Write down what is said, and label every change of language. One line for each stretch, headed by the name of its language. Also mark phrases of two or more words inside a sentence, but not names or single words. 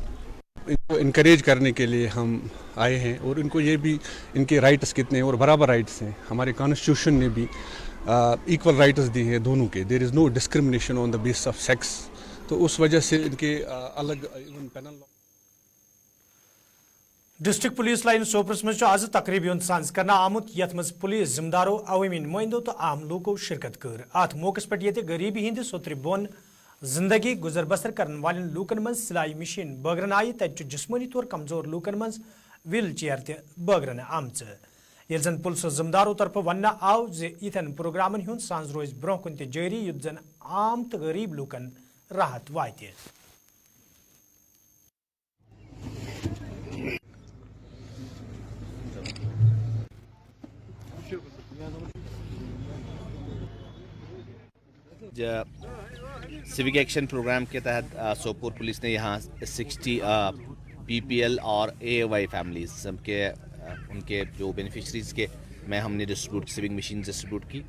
Urdu: ان کو انکریج کرنے کے لیے ہم آئے ہیں اور ان کو یہ بھی ان کے رائٹس کتنے اور برابر رائٹس ہیں. ہمارے کانسٹیٹیوشن نے بھی
English: equal rights
Urdu: دی ہیں دونوں کے.
English: there is no discrimination on the basis of sex.
Urdu: تو اس وجہ سے ان کے الگ ایون پینل
Kashmiri: ڈسٹرکٹ پولیس لائن سوپرس مز آز تقریبی ہند سانز کرنا آمت یت مز پولیس ذمدارو عوامی نمائندو تو عام لوکو شرکت کر. ات موقع پہ یہ غریبی ہند سوتر بون زندگی گزر بسر کرن والن لوکن من سلائی مشین بٲگرن آئی تت جسمانی طور کمزور لوکن من
English: wheel chair
Kashmiri: تہ بٲگرن آمژ. یل زن پولیس ذمدارو طرف ون آو زن پروگرامن ہند سانز روز برہ کن تہ جاری یت زن عام تو غریب لوکن راحت وات.
English: civic action programme
Urdu: کے تحت سوپور پولیس نے یہاں 60 PPL اور AAY فیملیز کے ان کے جو بینیفیشریز کے میں ہم نے
English: sewing machine
Urdu: ڈسٹریبیوٹ کی.